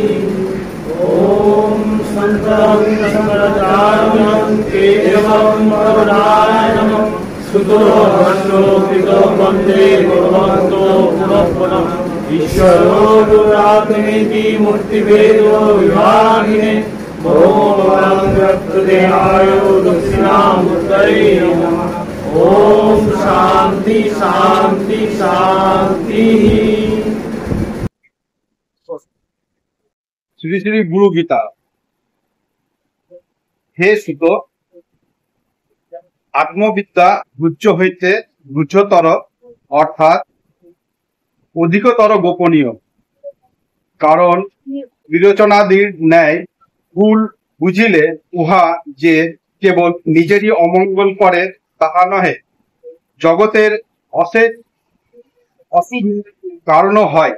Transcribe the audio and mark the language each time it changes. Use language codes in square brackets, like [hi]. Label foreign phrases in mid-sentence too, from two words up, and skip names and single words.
[sa] ओम शंकरं शंकराचार्यं केशवं वरदायनं सुतो भट्टो पितो वन्दे भगवन्तो पुनः ईश्वरो गुरुरात्मेति मूर्तिभेदो विभागिने भगवद्गीताय दक्षिणामूर्तये नमः। ओम शांति शांति शांति। [bn] শ্রী শ্রী গুরু গীতা। হে সুত, আত্মবিদ্যা গুচ্ছ হইতে গুচ্ছতর অর্থাৎ অধিকতর গোপনীয়, কারণ বিরোচনাদির ন্যায় ভুল বুঝিলে উহা যে কেবল নিজেরই অমঙ্গল করে তাহা নহে, জগতের অশেষ অশুভের কারণও হয়।